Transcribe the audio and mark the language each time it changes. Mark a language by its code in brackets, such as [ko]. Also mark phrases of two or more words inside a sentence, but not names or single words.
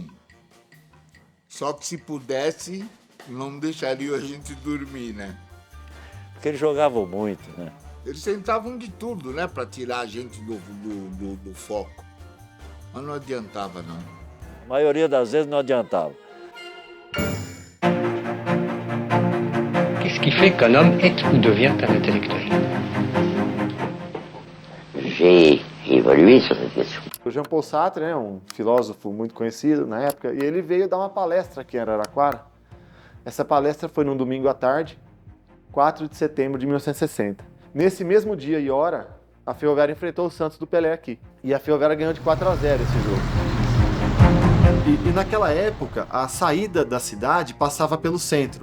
[pt] Só que se pudesse, não deixariam a gente dormir, né? Porque eles jogavam muito, né? Eles tentavam de tudo, né, para tirar a gente do foco. Mas não adiantava, não. A maioria das vezes não adiantava. [fr] Qu'est-ce qui fait qu'un homme est ou devient un intellectuel? J'ai évolué sur cette question. [pt] O Jean Paul Sartre, né, um filósofo muito conhecido na época, e ele veio dar uma palestra aqui em Araraquara. Essa palestra foi num domingo à tarde, 4 de setembro de 1960. Nesse mesmo dia e hora, a Ferroviária enfrentou o Santos do Pelé aqui. E a Ferroviária ganhou de 4-0 esse jogo. E naquela época, a saída da cidade passava pelo centro.